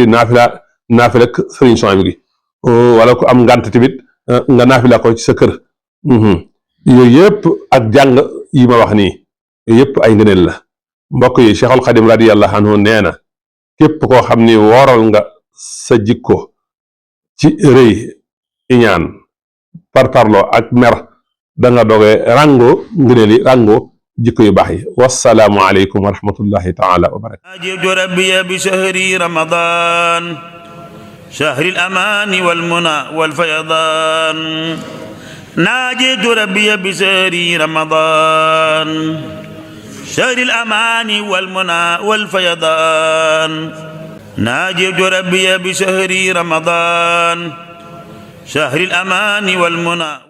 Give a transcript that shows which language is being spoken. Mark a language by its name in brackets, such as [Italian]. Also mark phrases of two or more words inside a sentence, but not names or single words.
[Wolof] yi naafila ak sëriñ Suhaybu gi wala ku am ngànt tamit nga naafila ko ci sa kër yooyu yëpp ak jàng yi ma wax nii yooyu yëpp ay ngëneel la mbokk yi Cheikhul Xadim [Arabic] رضي الله عنه [Wolof] nee na képp koo xam ni wooral nga sa jikko ci rëy iñaan parparloo ak mer da nga dogee rango ngëneel yi rango jikko yu baax yi [Arabic] والسلام عليكم ورحمة الله تعالى وبركاته ناجيت ربي بشهر رمضان شهر الأمان والمنى والفيضان ناجيت ربي بشهر رمضان شهر الأمان والمنى والفيضان ناجيت ربي بشهر رمضان شهر الأمان والمنى